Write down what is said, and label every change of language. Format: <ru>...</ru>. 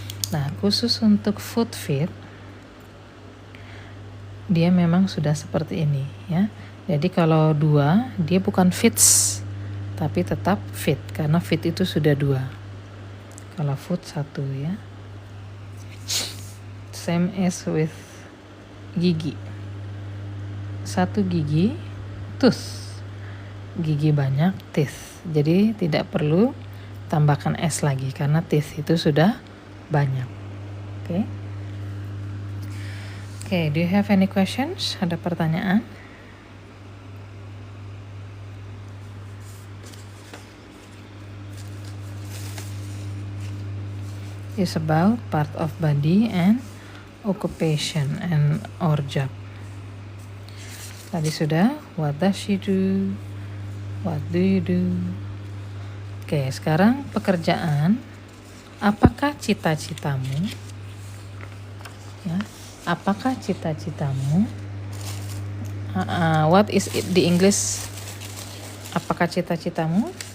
<id>Nah, khusus untuk foot fit, dia memang sudah seperti ini ya. Jadi kalau 2, dia bukan fits, tapi tetap fit, karena fit itu sudah 2. Kalau foot 1 ya.</id> <en>Same as with</en> <id>gigi. 1 gigi, tooth. Gigi banyak, teeth. Jadi tidak perlu tambahkan S lagi karena teeth itu sudah banyak. Oke.</id> <en>Okay, do you have any questions?</en> <id>Ada pertanyaan?</id> <en>Is about part of body and occupation and or job.</en> <id>Tadi sudah,</id> <en>what does she do? What do you do?</en> <id>Oke, sekarang pekerjaan. Apakah cita-citamu? Ya. Apakah cita-citamu?</id> <en>What is it the English?</en> <id>Apakah cita-citamu?</id>